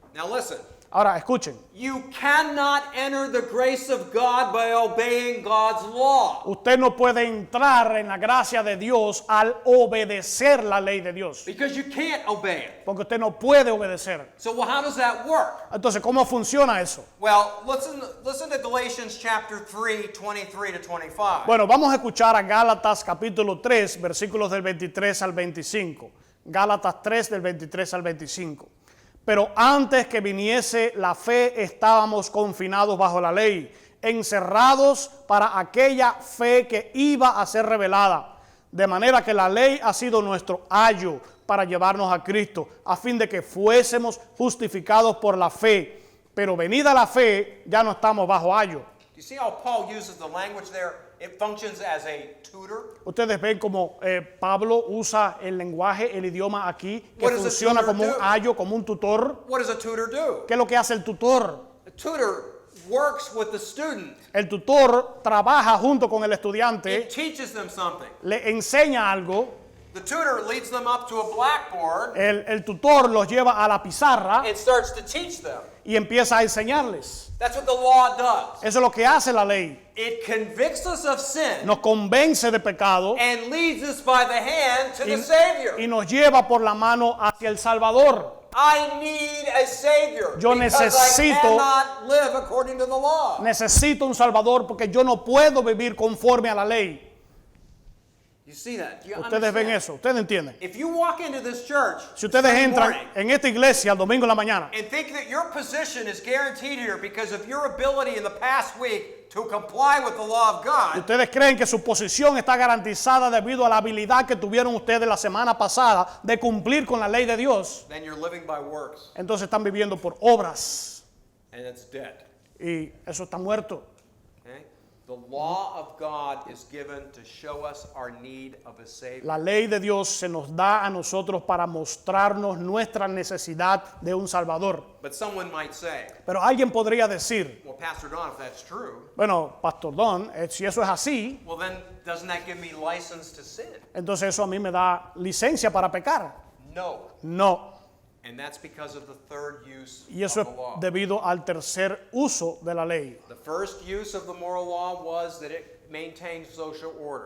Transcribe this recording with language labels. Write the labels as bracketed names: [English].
[English] Now listen, [Spanish] Ahora, escuchen. [English] you cannot enter the grace of God by obeying God's law. [Spanish] Usted no puede entrar en la gracia de Dios al obedecer la ley de Dios. [English] Because you can't obey it. [Spanish] Porque usted no puede obedecer. [English] So how does that work? [Spanish] Entonces, ¿cómo funciona eso? [English] Well, listen to Galatians chapter 3, 23 to 25. [Spanish] Bueno, vamos a escuchar a Gálatas capítulo 3, versículos del 23 al 25. Gálatas 3 del 23 al 25. Pero antes que viniese la fe estábamos confinados bajo la ley, encerrados para aquella fe que iba a ser revelada. De manera que la ley ha sido nuestro ayo para llevarnos a Cristo, a fin de que fuésemos justificados por la fe. Pero venida la fe, ya no estamos bajo ayo. [English] Do you see how Paul uses the language there? It functions as a tutor. [Spanish] Ustedes ven como Pablo usa el lenguaje, el idioma aquí, que [English] What does a [Spanish] funciona [English] tutor [Spanish] como un [English] do? [Spanish] ayo, como un tutor. [English] What does a tutor do? [Spanish] ¿Qué es lo que hace el tutor? [English] A tutor works with the student. [Spanish] El tutor trabaja junto con el [English] It [Spanish] estudiante, [English] teaches them something. [Spanish] le enseña algo, [English] The tutor leads them up to a blackboard [Spanish] el tutor los lleva a la pizarra [English] and starts to teach them. [Spanish] y empieza a enseñarles. [English] That's what the law does. [Spanish] Eso es lo que hace la ley. [English] It convicts us of sin [Spanish] Nos convence de pecado [English] and leads us by the hand to the [Spanish] y [English] Savior. [Spanish] nos lleva por la mano hacia el Salvador. [English] I need a Savior [Spanish] Yo [English] because I [Spanish] necesito- [English] cannot live according to the law. [Spanish] Necesito un Salvador porque yo no puedo vivir conforme a la ley. [English] You see that? Do you [Spanish] Ustedes ven [English] understand? [Spanish] eso, ustedes entienden. [English] If you walk into this church [Spanish] Si ustedes [English] Sunday [Spanish] entran [English] morning [Spanish] en esta iglesia el domingo en la mañana [English] and think that your position is guaranteed here because of your ability in the past week to comply with the law of [Spanish] y [English] God, [Spanish] ustedes creen que su posición está garantizada debido a la habilidad que tuvieron ustedes la semana pasada de cumplir con la ley de Dios, [English] then you're living by works, [Spanish] entonces están viviendo por obras [English] and it's dead. [Spanish] y eso está muerto. [English] Okay? The law of God is given to show us our need of a Savior. [Spanish] La ley de Dios se nos da a nosotros para mostrarnos nuestra necesidad de un Salvador. [English] But someone might say, [Spanish] Pero alguien podría decir, [English] well, Pastor Don, if that's true, [Spanish] bueno, Pastor Don, si eso es así, [English] well, then doesn't that give me license to sin? [Spanish] entonces eso a mí me da licencia para pecar. [English] No. [Spanish] No. [English] And that's because of the third use [Spanish] Y eso [English] of [Spanish] es [English] the law. [Spanish] debido al tercer uso de la ley. [English] The first use of the moral law was that it maintains social order.